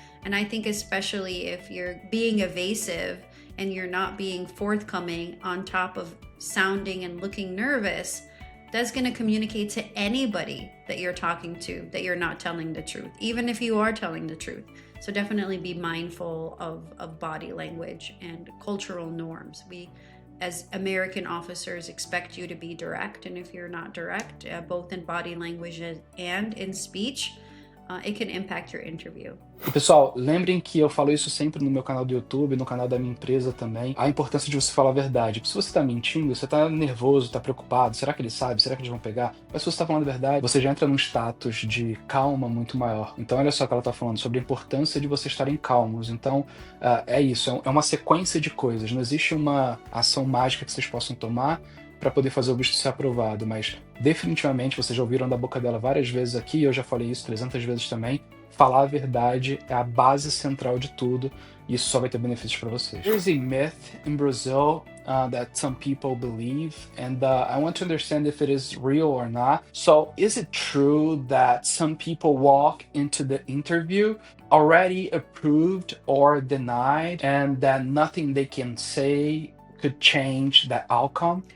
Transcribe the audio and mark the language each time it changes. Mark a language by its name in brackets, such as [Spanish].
[English] And I think especially if you're being evasive and you're not being forthcoming on top of sounding and looking nervous, that's going to communicate to anybody that you're talking to that you're not telling the truth, even if you are telling the truth. So definitely be mindful of body language and cultural norms. We, as American officers, expect you to be direct, and if you're not direct, both in body language and in speech, it can impact your interview. [Portuguese] E, pessoal, lembrem que eu falo isso sempre no meu canal do YouTube, no canal da minha empresa também, a importância de você falar a verdade. Porque se você está mentindo, você está nervoso, está preocupado, será que ele sabe? Será que eles vão pegar? Mas se você está falando a verdade, você já entra num status de calma muito maior. Então olha só o que ela está falando, sobre a importância de vocês estarem calmos. Então é isso, é uma sequência de coisas, não existe uma ação mágica que vocês possam tomar para poder fazer o visto ser aprovado, mas definitivamente vocês já ouviram da boca dela várias vezes aqui, eu já falei isso 300 vezes também, falar a verdade é a base central de tudo, e isso só vai ter benefícios para vocês. [English] There's a myth in Brazil that some people believe, and I want to understand if it is real or not. So is it true that some people walk into the interview already approved or denied, and that nothing they can say could change that outcome?